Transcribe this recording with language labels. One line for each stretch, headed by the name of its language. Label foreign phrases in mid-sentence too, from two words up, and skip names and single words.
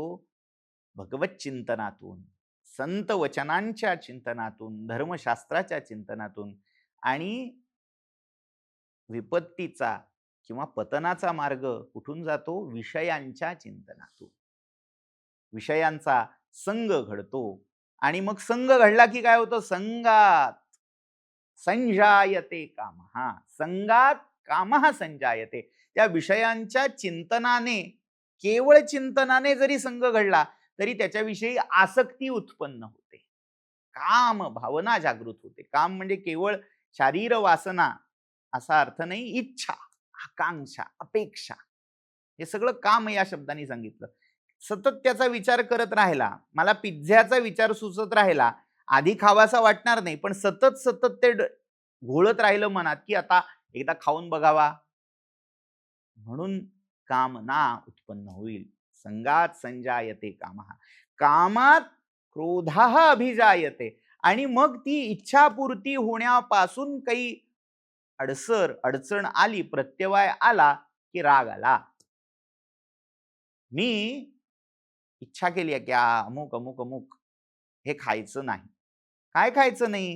Marathi: भगवत चिंतनातून, संत वचनांच्या चिंतनातून, धर्मशास्त्राच्या चिंतनातून. आणि विपत्तीचा किंवा पतनाचा मार्ग कुठून जातो? विषयांच्या चिंतनातून. विषयांचा संग घडतो आणि मग संग घडला की काय होतं?
Sanskrit: संगात संजायते कामः. संगात कामः संजायते.
Marathi: त्या विषयांच्या चिंतनाने, केवळ चिंतनाने जरी संग घडला तरी त्याच्याविषयी आसक्ती उत्पन्न होते, काम भावना जागृत होते. काम म्हणजे केवळ शारीर वासना असा अर्थ नाही, इच्छा, आकांक्षा, अपेक्षा, हे सगळं काम या शब्दाने सांगितलं. सतत त्याचा विचार करत राहिला, मला पिझ्झ्याचा विचार सुचत राहिला, आधी खावासा वाटणार नाही, पण सतत सतत ते घोळत राहिलं मनात की आता एकदा खाऊन बघावा, म्हणून कामना उत्पन्न होईल.
Sanskrit: संगात संजायते कामः. कामात क्रोधः अभिजायते.
Marathi: आणि मग ती इच्छापूर्ती होण्यापासून काही अडचण आली, प्रत्यवाय आला की राग आला. मी इच्छा केली आहे की अमुक अमुक अमुक हे खायचं नाही. काय खायचं नाही?